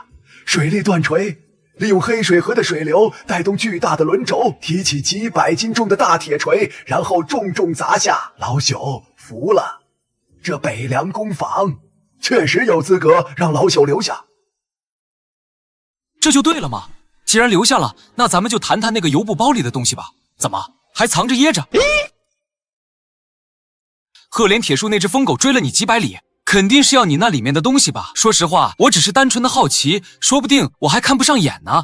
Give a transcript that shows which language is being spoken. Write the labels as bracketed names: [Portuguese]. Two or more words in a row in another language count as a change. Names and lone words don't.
[Chinese] 水力斷錘，利用黑水河的水流帶動巨大的輪軸，提起幾百斤重的大鐵錘，然後重重砸下。老朽服了，這北涼工坊確實有資格讓老朽留下。這就對了嘛！既然留下了，那咱們就談談那個油布包裡的東西吧。怎麼還藏着掖着？赫連鐵術那只瘋狗追了你幾百里，肯定是要你那裡面的東西吧？說實話，我只是單純的好奇，說不定我還看不上眼呢。